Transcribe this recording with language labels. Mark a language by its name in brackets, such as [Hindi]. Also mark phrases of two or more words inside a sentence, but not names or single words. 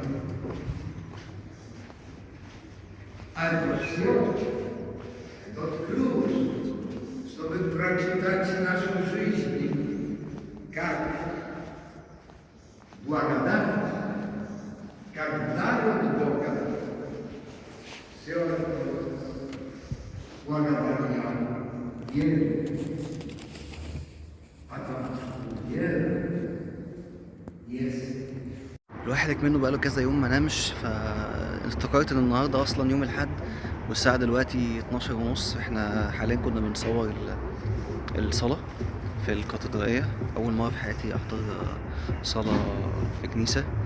[Russian] А это все, тот ключ, чтобы прочитать нашу жизнь, как благодать, как дар от Бога. Все это благодаря вере. Потому что вера есть. [Arabic] الواحد منه بقاله كذا يوم ما نامش، فافتكرت ان النهارده اصلا يوم الاحد والساعه دلوقتي 12:30. احنا حاليا كنا بنصور الصلاه في الكاتدرائيه، اول مره في حياتي احضر صلاه في كنيسه.